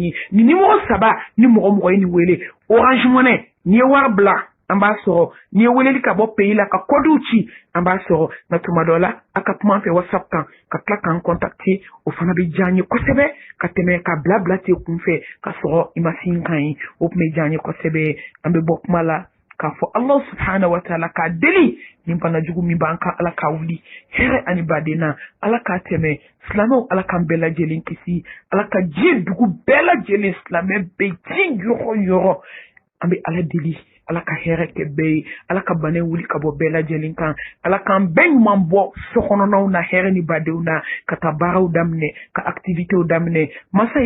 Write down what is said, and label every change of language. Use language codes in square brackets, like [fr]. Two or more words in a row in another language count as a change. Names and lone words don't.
[bm] ye ni nimɔgɔ 3 ni mɔgɔ ye nin wele Orange Money n'i ye wari bila an b'a sɔrɔ n'i ye weleli ka bɔ pays la ka kɔdiw ci an b'a sɔrɔ nka tuma dɔ la a ka kuma an fɛ WhatsApp kan ka tila k'an contacter o fana bɛ diya n ye kosɛbɛ ka tɛmɛ ka bila ten kunfɛ ka sɔrɔ i ma sin kan ye o tun bɛ diya n ye kosɛbɛ an bɛ bɔ kuma la k'a fɔ [ar] الله سبحانه وتعالى [bm] k'a deli nin bana jugu min b'an kan ala k'a wuli hɛrɛ ani baden na ala k'a tɛmɛ silamɛw ala k'an bɛɛ lajɛlen kisi ala ka diɲɛ dugu bɛɛ lajɛlen silamɛ bɛ diɲɛ yɔrɔ yɔrɔ an bɛ ala deli ala ka hɛrɛ kɛ bɛɛ ye ala ka bana wuli ka bɔ bɛɛ lajɛlen kan ala k'an bɛɛ ɲuman bɔ sokɔnɔnaw na hɛrɛ ni badenw na ka taa baaraw daminɛ ka activitéw daminɛ masa